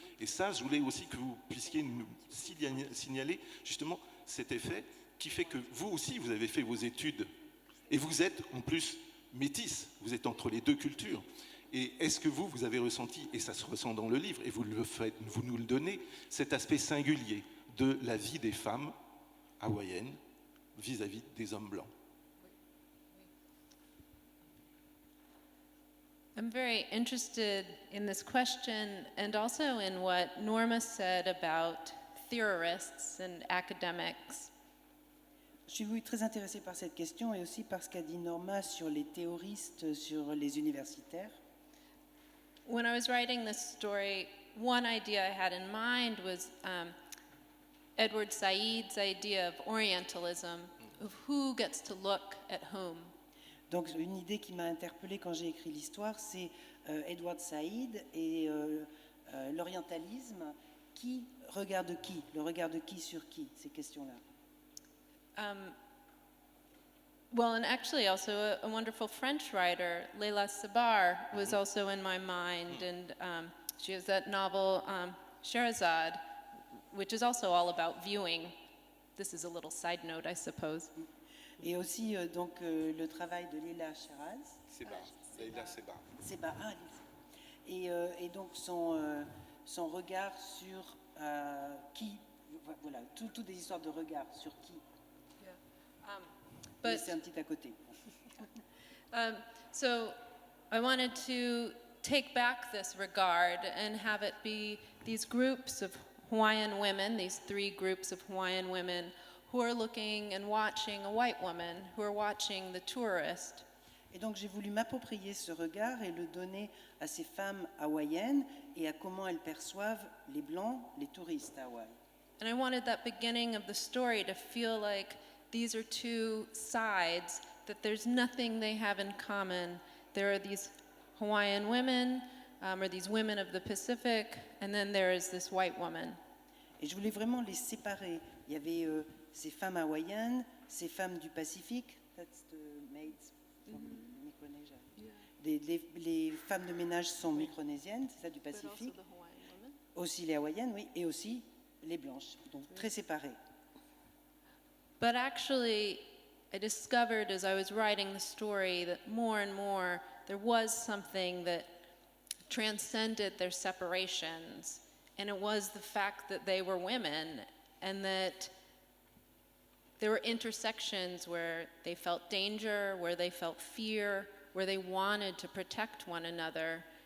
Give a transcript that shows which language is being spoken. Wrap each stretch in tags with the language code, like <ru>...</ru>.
<fr>Et ça, je voulais aussi que vous puissiez nous signaler justement cet effet qui fait que vous aussi, vous avez fait vos études et vous êtes en plus métis, vous êtes entre les deux cultures. Et est-ce que vous avez ressenti, et ça se ressent dans le livre, et vous nous le donnez, cet aspect singulier de la vie des femmes hawaïennes vis-à-vis des hommes blancs?</fr> <en>I'm very interested in this question and also in what Norma said about theorists and academics.</en> <fr>Je suis oui, très intéressée par cette question et aussi par ce qu'a dit Norma sur les théoristes, sur les universitaires.</fr> <en>When I was writing this story, one idea I had in mind was Edward Said's idea of Orientalism, of who gets to look at whom.</en> <fr>Donc une idée qui m'a interpellée quand j'ai écrit l'histoire, c'est Edward Said et l'orientalisme, qui regarde qui, le regard de qui sur qui, ces questions-là.</fr> <en>Well, and actually also a wonderful French writer, Leila Sabar, was also in my mind, and she has that novel Sherazade, which is also all about viewing. This is a little side note, I suppose.</en> <fr>Et aussi donc le travail de Leila Sheraz. Leila Sebar. Sebar, et donc son regard sur qui, voilà, toutes des histoires de regard sur qui.</fr> <en>But</en> <fr>C'est un petit à côté.</fr> <en>so I wanted to take back this regard and have it be these groups of Hawaiian women, these three groups of Hawaiian women who are looking and watching a white woman, who are watching the tourist.</en> <fr>Et donc j'ai voulu m'approprier ce regard et le donner à ces femmes hawaïennes et à comment elles perçoivent les Blancs, les touristes à Hawaï.</fr> <en>And I wanted that beginning of the story to feel like these are two sides, that there's nothing they have in common. There are these Hawaiian women, or these women of the Pacific, and then there is this white woman.</en> <fr>Et je voulais vraiment les séparer. Il y avait ces femmes hawaïennes, ces femmes du Pacifique,</fr> <en>that's the maids from Micronesia.</en> <fr>Les femmes de ménage sont micronésiennes, c'est ça, du</fr> <en>But also</en> <fr>Pacifique.</fr> <en>the Hawaiian women.</en> <fr>Aussi les hawaïennes, oui, et aussi les blanches, donc très séparées.</fr> <en>But actually, I discovered as I was writing the story that more and more there was something that transcended their separations, and it was the fact that they were women and that there were intersections where they felt danger, where they felt fear, where they wanted to protect one another.</en>